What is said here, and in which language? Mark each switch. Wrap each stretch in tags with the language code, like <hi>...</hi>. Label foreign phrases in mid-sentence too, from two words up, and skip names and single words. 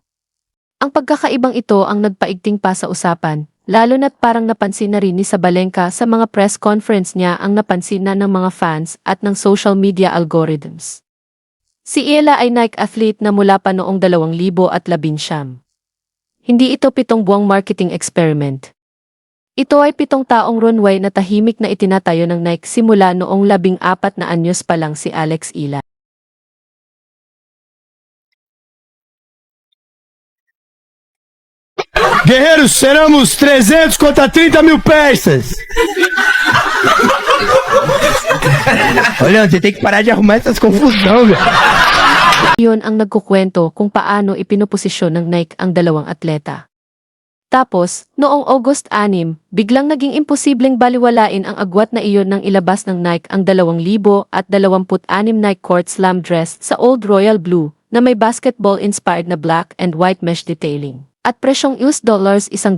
<tl>Ang pagkakaibang ito ang nagpaigting pa sa usapan, lalo na't parang napansin na rin ni Sabalenka sa mga</tl> <en>press conference</en> <tl>niya ang napansin na ng mga fans at ng</tl> <en>social media algorithms.</en> <tl>Si Ila ay Nike athlete na mula pa noong 2019. Hindi ito 7 buwang</tl> <en>marketing experiment.</en> <tl>Ito ay 7 taong runway na tahimik na itinatayo ng Nike simula noong 14 na anyos pa lang si Alex Ila.</tl> <pt>Guerreiros, seremos 300 contra 30 mil peças. Olha, você tem que parar de arrumar essas confusão, velho.</pt> <tl>Iyon ang nagkukwento kung paano ipinuposisyon ng Nike ang 2 atleta. Tapos, noong August 6, biglang naging imposibleng baliwalain ang agwat na iyon nang ilabas ng Nike ang 2026 Nike Court Slam dress sa Old Royal Blue na may basketball-inspired na</tl> <en>black and white mesh detailing</en> <tl>at presyong $140.</tl>